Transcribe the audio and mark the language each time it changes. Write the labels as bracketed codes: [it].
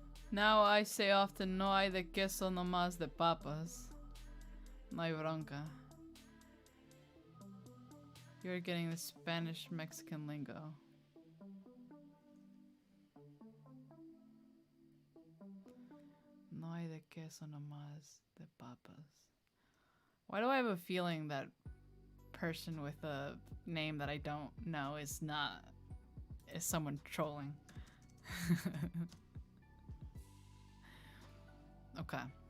[en] Now I say often, [es] no hay de queso, no más de papas. No hay bronca. [en] You're getting the Spanish Mexican lingo. [es] No hay de queso, no más de papas. [en] Why do I have a feeling that person with a name that I don't know is someone trolling? Okay.